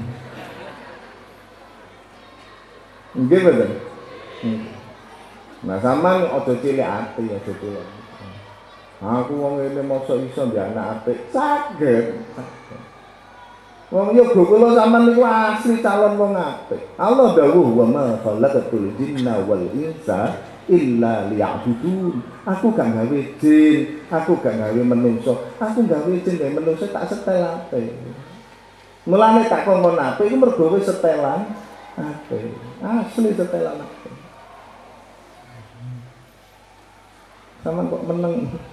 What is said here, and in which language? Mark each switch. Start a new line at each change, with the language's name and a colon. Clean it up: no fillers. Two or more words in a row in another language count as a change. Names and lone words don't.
Javanese: Nggih bener. Nah sampean aja cilik ati aja cilik. Aku wong ngene mosok iso ndek anak apik. Saged. Wong yo kula sampean niku asli calon wong apik. Allah dawuh
Arabic: وما خلقت الجن والإنس إلا ليعبدون.
Javanese: Aku gak gawe jin, aku gak gawe menungso. Aku gawe jin gawe menungso tak setelate. Mulane tak kongkon apik iku mergo wis setelan apik. Asli setelan apik. Sampeyan kok meneng.